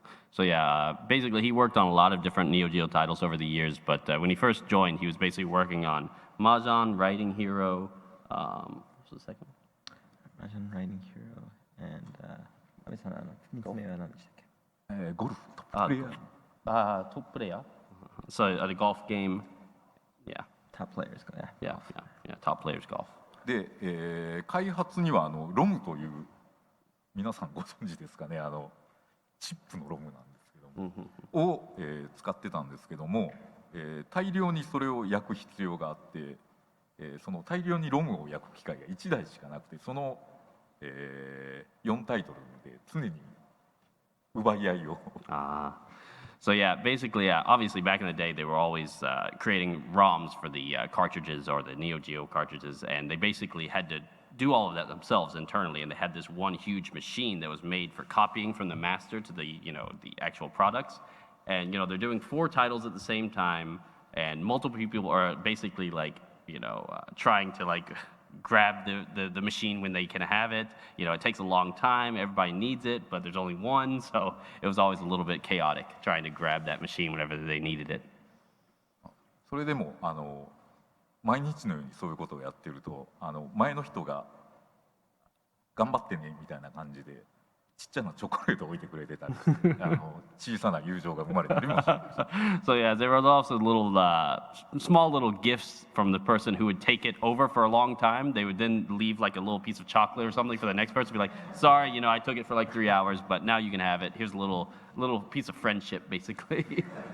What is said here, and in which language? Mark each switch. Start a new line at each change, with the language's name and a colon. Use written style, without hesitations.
English: So yeah, basically he worked on a lot of different Neo-Geo titles over the years, but when he first joined, he was basically working on Mahjong, Writing Hero, what's the second?
Japanese: Mahjong, Writing Hero, and 安倍さん3つ目は何でしたっけ？ゴルフトッププレイヤー。
English: Top player. So the golf game, yeah. Top players, yeah. Top players golf.
Japanese: で、開発にはロムという皆さんご存知ですかね、チップのロムなんですけども、を、使ってたんですけども、大量にそれを焼く必要があって、その大量にロムを焼く機械が1台しかなくて、その、4タイトルで常に奪い合いを。
English: So yeah, basically, obviously back in the day, they were always creating ROMs for the cartridges or the Neo-Geo cartridges, and they basically had to do all of that themselves internally, and they had this one huge machine that was made for copying from the master to the actual products, and they're doing 4 titles at the same time, and multiple people are basically like trying to grab the machine when they can have it. It takes a long time. Everybody needs it, but there's only one. So it was always a little bit chaotic trying to grab that machine whenever they needed it.
Japanese: それでも毎日のようにそういうことをやってると前の人が頑張ってねみたいな感じでちっちゃなチョコレートを置いてくれてたり小さな友情が生まれたりもしました。
English: So yeah, there was also small little gifts from the person who would take it over for a long time. They would then leave like a little piece of chocolate or something for the next person to be like, sorry, I took it for like 3 hours, but now you can have it. Here's a little piece of friendship, basically.